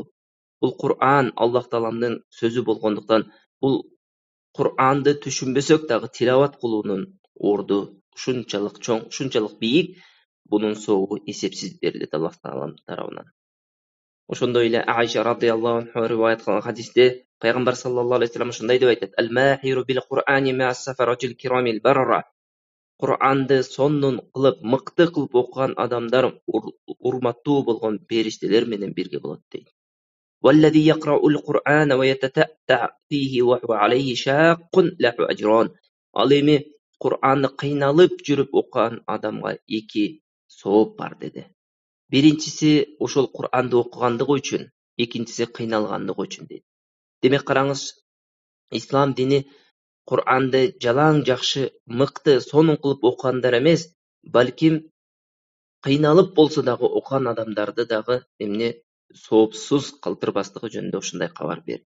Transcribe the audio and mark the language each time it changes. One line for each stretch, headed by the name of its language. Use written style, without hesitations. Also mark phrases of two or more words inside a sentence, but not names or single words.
Kyrgyz: Бул Кур'ан Аллах Тааламдын сөзү болгондуктан, бул Кур'анды түшүнбөсөк дагы тилават кылуунун орду ушунчалык чоң, ушунчалык бийик, бунун соогу эсепсиз берилет Аллах Таалам тарабынан. Ошондой эле Айша
Arabic: رضي الله عنها
Kyrgyz: риваят кылган хадисте пайгамбар
Arabic: صلى الله عليه وسلم
Kyrgyz: ушундай деп айтат:
Arabic: "الماهر بالقرآن مع السفرة الكرام البررة."
Kyrgyz: Qur'anды сонун кылып, мыкты кылып окуган адамдар урматтуу болгон периштелер менен бирге болот дейт.
Arabic: والذي يقرأ القرآن ويتتأتع فيه وهو عليه شاق له أجران.
Kyrgyz: Ал эми Qur'anды кыйналып жүрүп окуган адамга 2 сооп бар деди. Биринчиси ошол Qur'анды окугандыгы үчүн, экинчиси кыйналгандыгы үчүн дейт. Демек караңыз, ислам дини Qur'anды жалаң жакшы, мыкты, сонун кылып окугандар эмес, балким кыйналып болсо дагы окуган адамдарды дагы эмне соопсуз калтырбастыгы жөнүндө ушундай кабар берди.